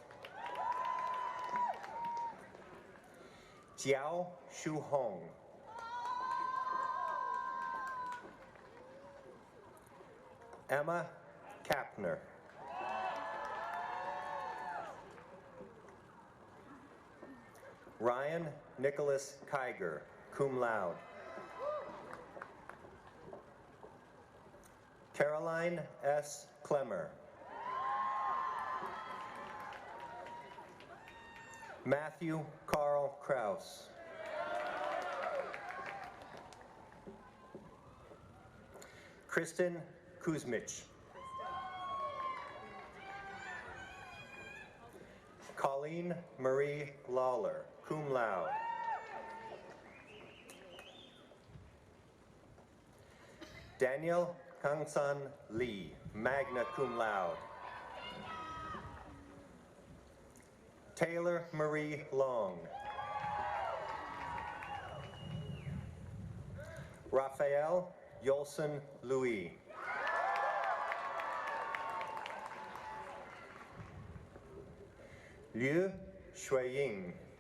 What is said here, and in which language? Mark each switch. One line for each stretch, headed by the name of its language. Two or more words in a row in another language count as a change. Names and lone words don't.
English: Jiao Shu Hong. Emma Kapner. Ryan Nicholas Kiger,
Latin: cum laude.
English: Caroline S. Clemmer. Matthew Carl Kraus. Kristen Kuzmich. Colleen Marie Lawler,
Latin: cum laude.
English: Daniel Kangsan Lee,
Latin: magna cum laude.
English: Taylor Marie Long. Raphael Yolson Louis. Liu Shuiying.